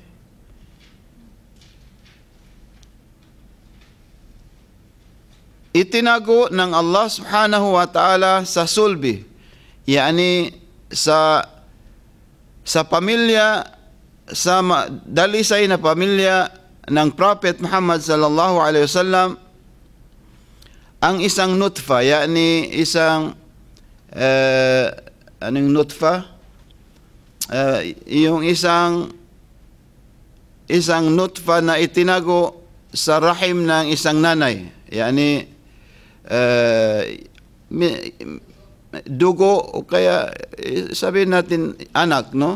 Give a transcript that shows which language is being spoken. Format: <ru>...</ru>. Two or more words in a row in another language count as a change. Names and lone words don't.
<tl>itinago ng Allah</tl> <ar>سبحانه وتعالى</ar> <tl>sa sulbi, yani sa pamilya, sa dalisay na pamilya ng Prophet Muhammad</tl> <ar>صلى الله عليه وسلم,</ar> <tl>ang isang nutfa, yani isang anong nutfa? Yung isang nutfa na itinago sa rahim ng isang nanay, yani dugo o kaya sabihin natin anak, no?</tl>